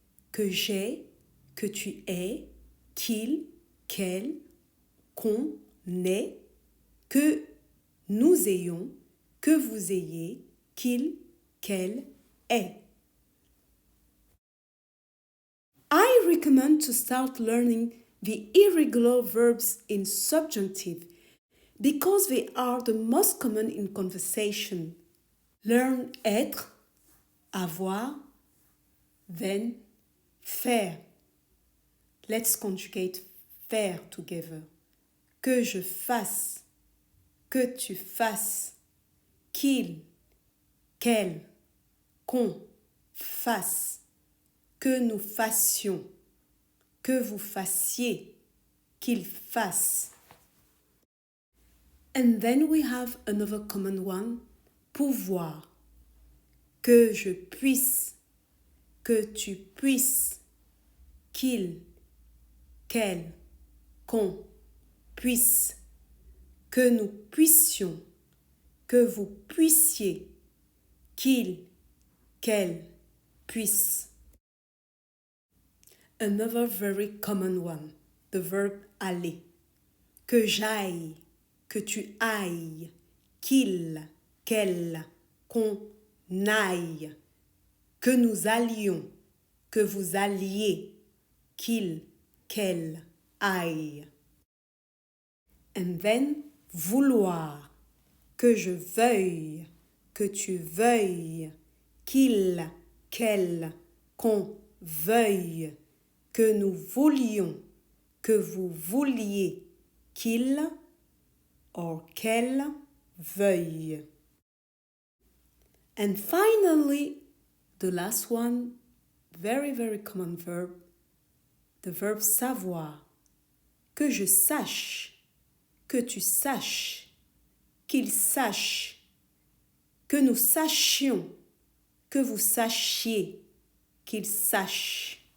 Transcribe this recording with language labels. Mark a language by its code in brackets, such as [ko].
[fr] Que j'ai, que tu aies, qu'il, qu'elle, qu'on ait, que nous ayons, que vous ayez, qu'il, qu'elle ait. [en] I recommend to start learning the irregular verbs in subjunctive because they are the most common in conversation. Learn [fr] être, avoir, [en] then faire. Let's conjugate faire together. [fr] Que je fasse, que tu fasses, qu'il, qu'elle, qu'on fasse, que nous fassions, que vous fassiez, qu'il fasse. [en] And then we have another common one, pouvoir. [fr] Que je puisse, que tu puisses, qu'il, qu'elle, qu'on puisse, que nous puissions, que vous puissiez, qu'il, qu'elle puisse. [en] Another very common one, the verb aller. [fr] Que j'aille, que tu ailles, qu'il, qu'elle, qu'on aille, que nous allions, que vous alliez, qu'il, qu'elle aille. [en] And then vouloir, [fr] que je veuille, que tu veuilles, qu'il, qu'elle, qu'on veuille, que nous voulions, que vous vouliez, qu'il or qu'elle veuille. [en] And finally, the last one, very, very common verb, the verb savoir. [fr] Que je sache, que tu saches, qu'il sache, que nous sachions, que vous sachiez, qu'il sache.